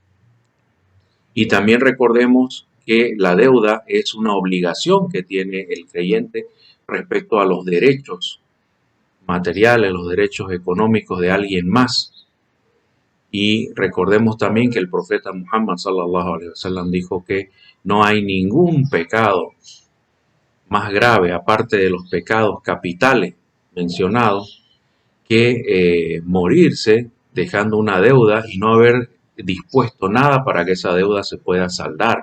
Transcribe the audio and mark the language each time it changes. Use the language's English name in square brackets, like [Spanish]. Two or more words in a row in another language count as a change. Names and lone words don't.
[Spanish] Y también recordemos que la deuda es una obligación que tiene el creyente respecto a los derechos materiales, los derechos económicos de alguien más. Y recordemos también que el profeta Muhammad [Arabic] صلى الله عليه وسلم [Spanish] dijo que no hay ningún pecado más grave, aparte de los pecados capitales mencionados, que morirse dejando una deuda y no haber dispuesto nada para que esa deuda se pueda saldar.